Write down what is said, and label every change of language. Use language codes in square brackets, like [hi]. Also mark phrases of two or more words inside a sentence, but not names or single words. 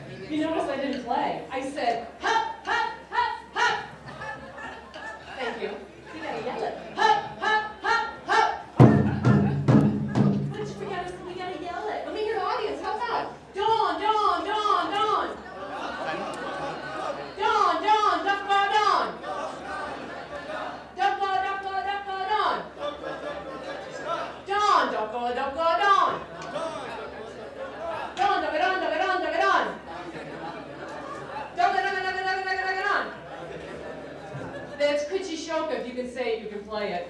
[en] You notice I didn't play. I said, hop, hop, hop, hop. Thank you. You gotta yell it. Hop, hop, hop, hop. But we gotta yell it. Let me hear the audience. How about? Dawn, dawn, dawn, dawn. Dawn, dawn, duckla, dawn. Duckla, duckla, duckla, dawn. Dawn, duckla, duckla, dawn. Dawn, duckla, dawn, duckla, dawn, duckla, dawn. Duckla, duckla, duckla, duckla, duckla, duckla, dawn. That's Kuchishoka. If you can say it, you can play it.